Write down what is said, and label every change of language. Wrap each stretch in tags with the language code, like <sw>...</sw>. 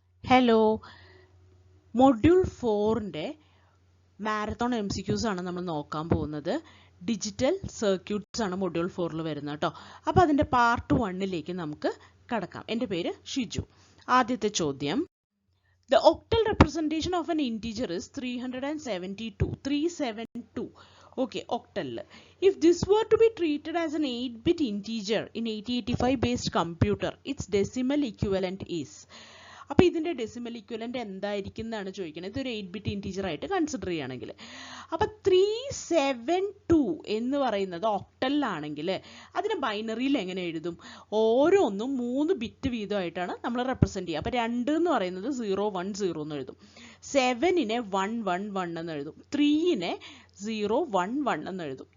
<ml>Hello, module 4ൻ്റെ marathon MCQs ആണ് നമ്മൾ നോക്കാൻ പോകുന്നത്. ഡിജിറ്റൽ സർക്യൂട്ട്സ് ആണ് മൊഡ്യൂൾ 4ൽ വരുന്നത് കേട്ടോ. അപ്പോൾ അതിൻ്റെ പാർട്ട് 1ലേക്ക് നമുക്ക് കടക്കാം. എൻ്റെ പേര് ഷിജു. ആദ്യത്തെ ചോദ്യം,</ml> <en>The octal representation of an integer is 372. Okay, octal. If this were to be treated as an 8-bit integer in 8085 based computer, its decimal equivalent is.</en> <ml>അപ്പോൾ ഇതിൻ്റെ ഡെസിമൽ ഇക്വലൻ്റ് എന്തായിരിക്കും എന്നാണ് ചോദിക്കുന്നത്. ഇതൊരു 8-bit ഇൻറ്റീജർ ആയിട്ട് കൺസിഡർ ചെയ്യുകയാണെങ്കിൽ. അപ്പോൾ 372 എന്ന് പറയുന്നത് ഒക്ടലിലാണെങ്കിൽ അതിനെ ബൈനറിയിൽ എങ്ങനെ എഴുതും? ഓരോന്നും 3 ബിറ്റ് വീതമായിട്ടാണ് നമ്മൾ റെപ്രസെൻറ്റ് ചെയ്യുക. അപ്പോൾ 2 എന്ന് പറയുന്നത് 010 എന്ന് എഴുതും, 7നെ 111 എന്ന് എഴുതും, 3നെ 011 എന്ന് എഴുതും.</ml>